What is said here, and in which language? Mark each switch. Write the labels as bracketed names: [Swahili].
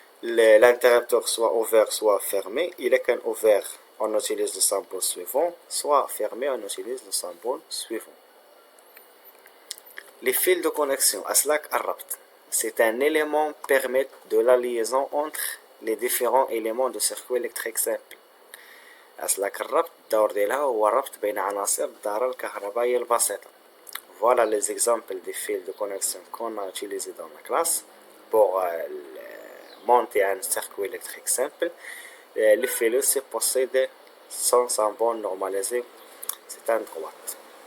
[French] L'interrupteur soit ouvert, soit fermé. Il est qu'un ouvert, on utilise le symbole suivant. Soit fermé, on utilise le symbole suivant. Les fils de connexion, أسلاك الربط. C'est un élément qui permet de la liaison entre les différents éléments de circuit électrique simple. [Arabic] أسلاك الربط الدور ديالها هو الربط بين عناصر الدارة الكهربائية البسيطة. [French] Voilà les exemples des fils de connexion qu'on a utilisés dans la classe pour monter un circuit électrique simple. Le fil aussi possède son symbole normalisé, c'est un droite.